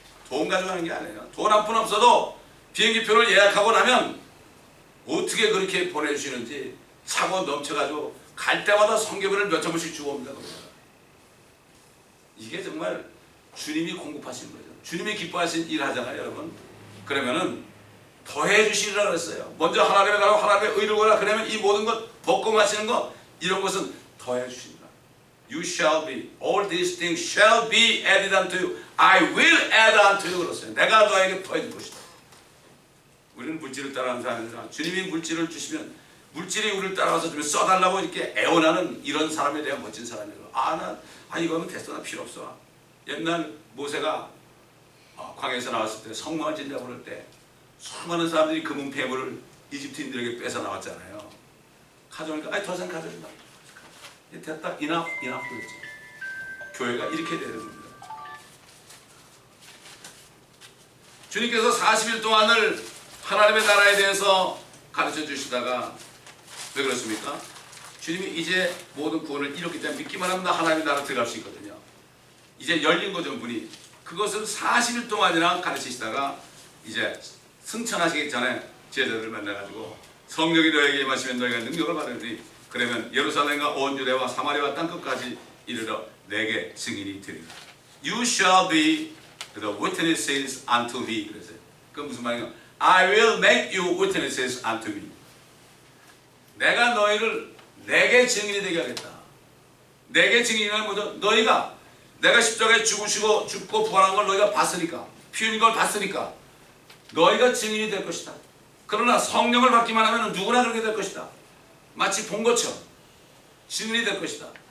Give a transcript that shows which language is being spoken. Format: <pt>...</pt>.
<ko>돈 가져가는 게 아니에요. 돈 한 푼 없어도 비행기표를 예약하고 나면 어떻게 그렇게 보내주시는지 차고 넘쳐가지고 갈 때마다 성경을 몇 점씩 주고 옵니다. 이게 정말 주님이 공급하신 거죠. 주님이 기뻐하신 일 하잖아요 여러분. 그러면은 더해 주시리라 그랬어요. 먼저 하나님의 나라와 하나님의 의를 구하라. 그러면 이 모든 것 먹고 마시는 것 이런 것은 더해 주신다.</ko> <en>You shall be, all these things shall be added unto you. I will add unto you</en> <ko>그랬어요. 내가 너에게 더해 줄 것이다. 우리는 물질을 따라가는 사람이라 주님이 물질을 주시면 물질이 우리를 따라가서 좀 써달라고 이렇게 애원하는 이런 사람에 대한 멋진 사람이에요. 이거는 됐어. 나 필요 없어. 옛날 모세가 광야에서 나왔을 때 성막을 짓자고 그럴 때 수많은 사람들이 금은 폐물을 이집트인들에게 뺏어 나왔잖아요. 가져오니까 더 이상 가져온다. 됐다. enough 그랬지. 교회가 이렇게 되는 겁니다. 주님께서 40일 동안을 하나님의 나라에 대해서 가르쳐 주시다가 왜 그렇습니까? 주님이 이제 모든 구원을 이뤘기 때문에 믿기만 하면 하나님의 나라 들어갈 수 있거든요. 이제 열린 거죠 문이. 그것을 40일 동안이나 가르치시다가 이제 승천하시기 전에 제자들을 만나가지고 성령이 너에게 임하시면 너희가 능력을 받으리니 그러면 예루살렘과 온 유대와 사마리아와 땅끝까지 이르러 내게 증인이 되리라.</ko> <en>You shall be the witnesses unto me.</en> <ko>그랬어요. 그건 무슨 말인가?</ko> <en>I will make you witnesses unto me.</en> <ko>내가 너희를 내게 증인이 되게 하겠다. 내게 증인이란 뭐죠? 너희가 내가 십자가에 죽고 부활한 걸 너희가 봤으니까, 피 흘린 걸 봤으니까 너희가 증인이 될 것이다. 그러나 성령을 받기만 하면 누구나 그렇게 될 것이다. 마치 본 것처럼 증인이 될 것이다.</ko>